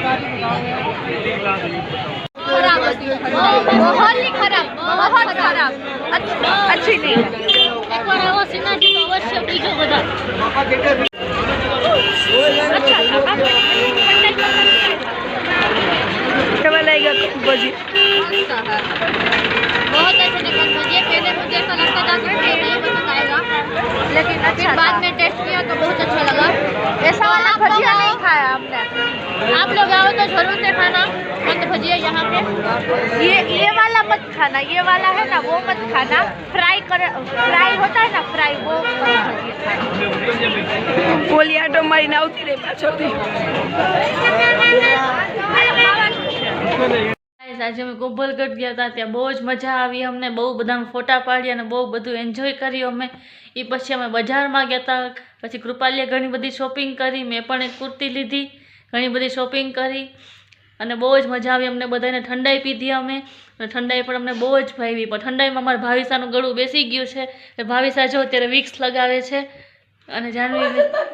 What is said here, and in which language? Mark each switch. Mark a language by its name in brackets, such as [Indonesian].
[Hindi] खराब होती है बहुत ही खराब बहुत खराब अच्छी नहीं है एक बार [Gujarati] आવો સિનાજી તો અવશ્ય પીજો બધા કેવા લાગ્યા ભજી [Hindi] बहुत अच्छे थे भजिए पहले मुझे ऐसा लगता था कि मुझे नहीं पसंद आएगा लेकिन फिर अच्छा बाद में टेस्ट किया तो बहुत अच्छा लगा ऐसा वाला भजिया नहीं खाया हमने आप लोग आओ तो जरूर से खाना मत भजिए यहाँ पे ये वाला मत खाना ये वाला है ना वो मत खाना फ्राई होता है ना फ्राई वो भजिए खाना [Gujarati] ઓલી આટો મારીને આવતી રહી પાછળથી આજે અમે કોભલગઢ ગયા હતા ત્યાં બહુ જ મજા આવી અમને બહુ બધાના ફોટા પાડ્યા અને બહુ બધું એન્જોય કર્યું અમે એ પછી અમે બજારમાં ગયા હતા પછી કૃપાલીએ ઘણી બધી શોપિંગ કરી મેં પણ એક કુર્તી લીધી ઘણી બધી શોપિંગ કરી અને બહુ જ મજા આવી અમને બધાને ઠંડાઈ પીધી અમે અને ઠંડાઈ પણ અમને બહુ જ ભાવી પણ ઠંડાઈમાં અમારા ભાવિસાનું ગળું બેસી ગયું છે એટલે ભાવિસા જો અત્યારે વિક્સ લગાવે છે અને જાનવી